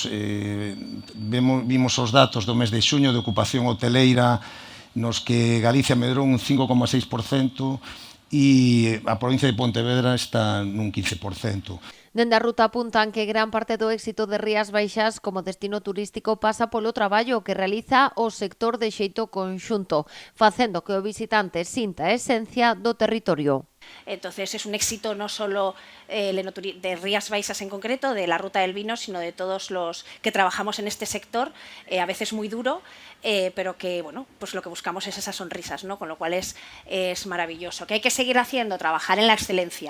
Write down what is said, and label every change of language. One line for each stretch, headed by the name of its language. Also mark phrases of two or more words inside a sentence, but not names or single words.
Galician: Vimos os datos do mes de xuño de ocupación hoteleira nos que Galicia medrou un 5,6% e a provincia de Pontevedra está nun 15%. Dende a ruta apuntan que gran parte do éxito de Rías Baixas como destino turístico pasa polo traballo que realiza o sector de xeito conxunto, facendo que o visitante sinta a esencia do territorio.
Spanish: Entonces es un éxito no solo de Rías Baixas en concreto, de la ruta del vino, sino de todos los que trabajamos en este sector, a veces muy duro, pero que bueno, pues lo que buscamos es esas sonrisas, ¿no? Con lo cual es maravilloso. Que hay que seguir haciendo, trabajar en la excelencia.